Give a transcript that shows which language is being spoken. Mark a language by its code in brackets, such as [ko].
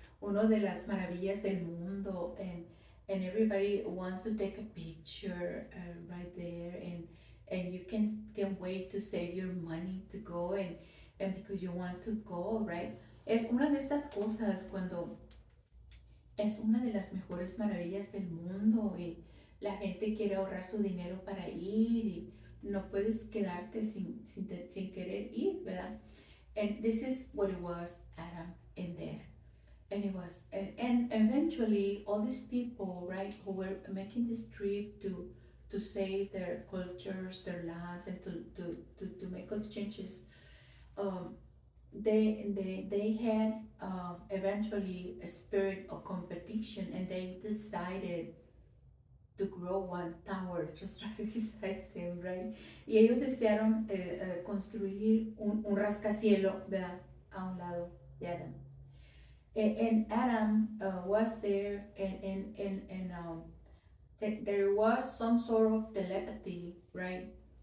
[es] Uno de las maravillas del mundo, [en] and everybody wants to take a picture right there, and you can wait to save your money to go, and because you want to go, right? [es] Es una de estas cosas cuando es una de las mejores maravillas del mundo y la gente quiere ahorrar su dinero para ir y no puedes quedarte sin querer ir, ¿verdad? [en] And this is what it was, Adam, in there. And it was, and eventually all these people, right, who were making this trip to save their cultures, their lands, and to make all the changes, um, they had eventually a spirit of competition, and they decided to grow one tower just right beside him, right? [es] Y ellos desearon construir un rascacielo, ¿verdad? A un lado de Adam. [en] And Adam was there, and there was some sort of telepathy, right?